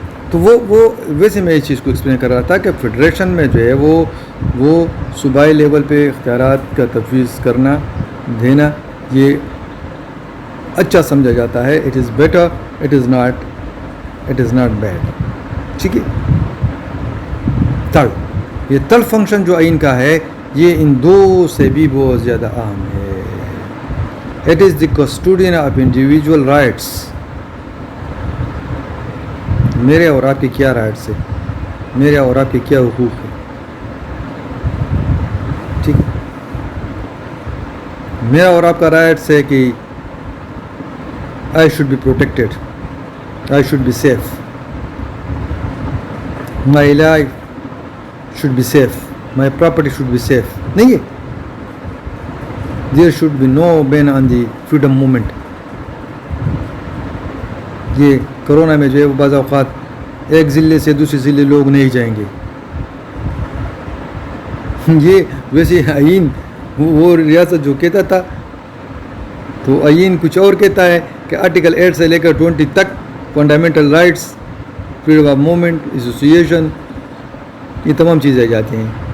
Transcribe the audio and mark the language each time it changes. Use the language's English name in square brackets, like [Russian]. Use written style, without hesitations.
[Urdu] تو وہ ویسے میں اس چیز کو ایکسپلین کر رہا تھا کہ فیڈریشن میں جو ہے وہ صوبائی لیول پہ اختیارات کا تفویض کرنا دینا یہ اچھا سمجھا جاتا ہے. [English] It is better, it is not bad. ٹھیک ہے. [Urdu] یہ تل فنکشن جو آئین کا ہے یہ ان دو سے بھی بہت زیادہ اہم ہے. [English] It is the custodian of individual rights. [Urdu] میرے اور آپ کے کیا رائٹس ہے، میرے اور آپ کے کیا حقوق ہے. ٹھیک. میرا اور آپ کا رائٹس ہے کہ [English] I should be protected, I should be safe, my life should be safe, my property should be safe. [Urdu] نہیں ہے. [English] There should be no ban on the freedom movement. [Urdu] یہ کرونا میں جو ہے بعض اوقات ایک ضلع سے دوسرے ضلع لوگ نہیں جائیں گے. یہ ویسے آئین وہ ریاست جو کہتا تھا تو آئین کچھ اور کہتا ہے کہ آرٹیکل 8 سے لے کر 20 تک fundamental rights, freedom of movement, association, یہ تمام چیزیں جاتی ہیں.